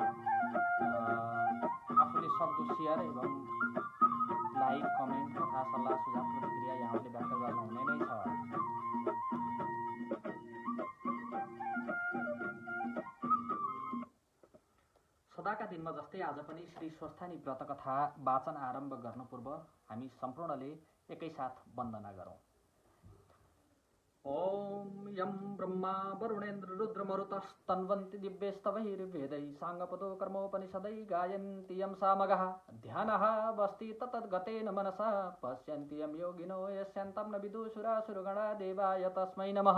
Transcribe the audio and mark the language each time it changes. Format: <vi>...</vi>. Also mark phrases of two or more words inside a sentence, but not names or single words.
<ne>आफूले सक्दो सेयर एवं लाइक कमेन्ट तथा सल्लाह सुझाव प्रतिक्रिया यहाँहरूले व्यक्त गर्नुहुने नै छ। सदाका दिनमा जस्तै आज पनि श्री स्वस्थानी व्रत कथा वाचन आरम्भ गर्नु पूर्व हामी सम्पूर्णले एकैसाथ वन्दना गरौँ।</ne> <sa>ओम यम ब्रह्मा वरुणेन्द्र रुद्र मरुतस्तन्वन्ति दिव्यस्तवैर्वेदैः साङ्गपदो कर्मोपनिषदै गायन्ति यं सामगः ध्यानः वस्ति तत्तद्गतेन मनसा पश्यन्ति यं योगिनो यस्यान्तं न विदुषुरासुरगणा देवाय तस्मै नमः।</sa>